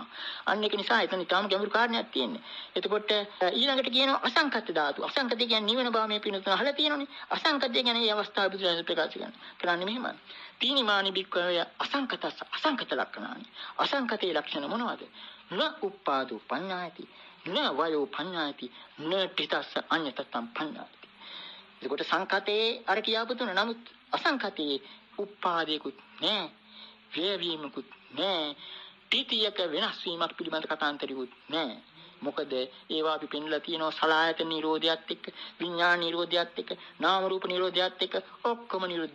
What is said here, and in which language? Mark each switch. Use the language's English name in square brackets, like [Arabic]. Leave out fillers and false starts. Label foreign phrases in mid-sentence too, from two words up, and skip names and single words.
[Sinhala] අන්න ඒක නිසා එතන ඊටාම ගැඹුරු කාරණයක් තියෙන්නේ. එතකොට ඊළඟට කියනවා අසංකත ධාතු. අසංකත කියන්නේ නිවන බව මේ පිනතුන අහලා තියෙනවනේ. අසංකතය කියන්නේ මේ අවස්ථාව බුදුරජාණන් ප්‍රකාශ කරන්නේ මෙහෙමයි. [Pali] තීනිමානි බික්කවේ අසංකතස්ස අසංකත ලක්ෂණානි. [Sinhala] අසංකතේ ලක්ෂණ මොනවද? [Pali] න උපාදෝ පඤ්ඤායති, න වයෝ පඤ්ඤායති, න පිටස්ස අඤ්ඤතත්තම් පඤ්ඤායති. [Sinhala] එතකොට සංකතේ අර කියාපු තුන. නමුත් අසංකතේ උපාදේකුත් නෑ, වේවීමකුත් නෑ, පිටියක වෙනස් වීමක් පිළිබඳ කතාන්තරිකුත් නෑ. මොකද ඒවා අපි පෙන්ලා තියෙනවා සලආයතන නිරෝධයත් එක්ක, විඥාන නිරෝධයත් එක්ක, නාම රූප නිරෝධයත් එක්ක ඔක්කොම නිරුද්ධයි.